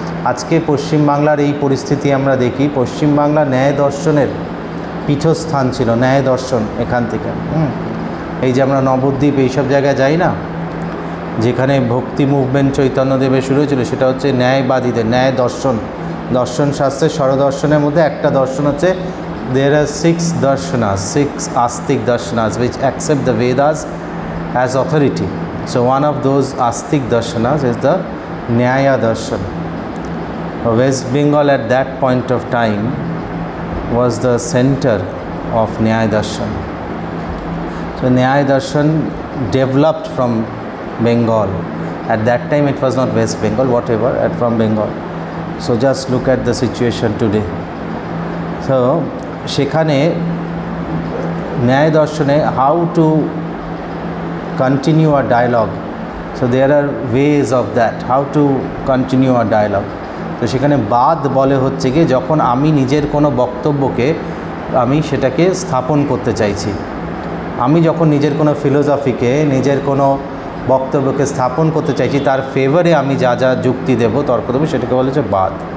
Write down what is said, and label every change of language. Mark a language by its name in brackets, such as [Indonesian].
[Bangla] আজকে পশ্চিমবাংলার এই পরিস্থিতি আমরা দেখি, পশ্চিমবাংলা ন্যায় দর্শনের পীঠস্থান ছিল, ন্যায় দর্শন এখান থেকে। এই যে আমরা নবদ্বীপ এইসব জায়গায় যাই না, যেখানে ভক্তি মুভমেন্ট চৈতন্যদেবের শুরু হয়েছিল, সেটা হচ্ছে ন্যায়বাদীদের, ন্যায় দর্শন। দর্শন শাস্ত্রের স্বরদর্শনের মধ্যে একটা দর্শন হচ্ছে, [English] there are 6 darshanas, 6 astic darshanas which accept the Vedas as authority. So one of those astic darshanas is the Nyaya darshan. West Bengal at that point of time was the center of Nyaya darshan. So Nyaya darshan developed from Bengal. At that time it was not West Bengal, whatever, from Bengal. So just look at the situation today. So [Bangla] সেখানে ন্যায় দর্শনে [English] How to continue a dialogue, so there are ways of that, how to continue a dialogue. [Bangla] তো সেখানে বাদ বলে হচ্ছে গিয়ে, যখন আমি নিজের কোনো বক্তব্যকে আমি সেটাকে স্থাপন করতে চাইছি, আমি যখন নিজের কোনো ফিলোসফিকে, নিজের কোনো বক্তব্যকে স্থাপন করতে চাইছি, তার ফেভারে আমি যা যা যুক্তি দেব, তর্ক দেবো, সেটাকে বলা হচ্ছে বাদ।